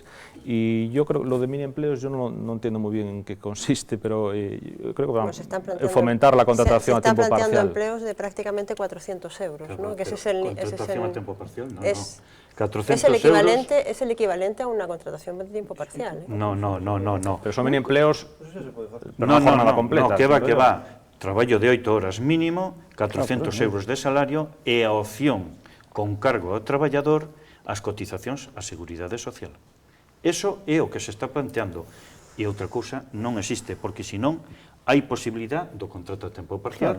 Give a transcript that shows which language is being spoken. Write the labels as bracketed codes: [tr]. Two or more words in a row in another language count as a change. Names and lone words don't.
[es] Y yo creo que lo de mini empleos, yo no entiendo muy bien en qué consiste, pero yo creo que vamos a fomentar la contratación a tiempo parcial. Se están planteando empleos de prácticamente 400 euros, ¿no? Que contratación a tiempo parcial, no. Es 400 es el equivalente a una contratación de tiempo parcial. No. Pero son mini empleos, no, completa. Que va. [gl] Traballo de 8 horas mínimo, 400 euros de salario e a opción con cargo ao traballador as cotizacións á Seguridade Social. Eso é o que se está planteando. E outra cousa non existe, porque senón hai posibilidad do contrato a tempo parcial.